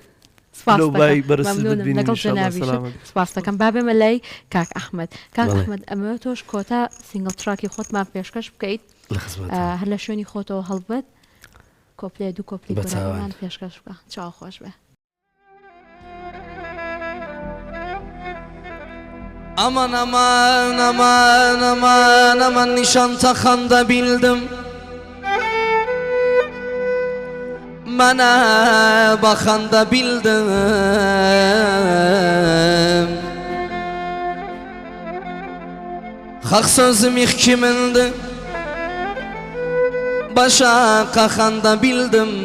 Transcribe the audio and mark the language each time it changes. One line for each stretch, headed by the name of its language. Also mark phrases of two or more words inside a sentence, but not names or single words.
Central Kurdish: سپاس دەکەم بابێمە لای کاک ئەحمەد. کاک ئەحمەد ئەمە تۆش کۆتا
English: single track
Central Kurdish: خۆتمان پێشکەش بکەیت هەر لە شوێنی خۆتەوە هەڵبەت کۆپلێ دوو کۆپلی گۆرانیمان پێشکەش بکە چاو خۆش بێ.
Turkish: Aman aman aman aman aman nişan takanda bildim Bana bakanda bildim Hak sözüm ilk kimindi Başa kakanda bildim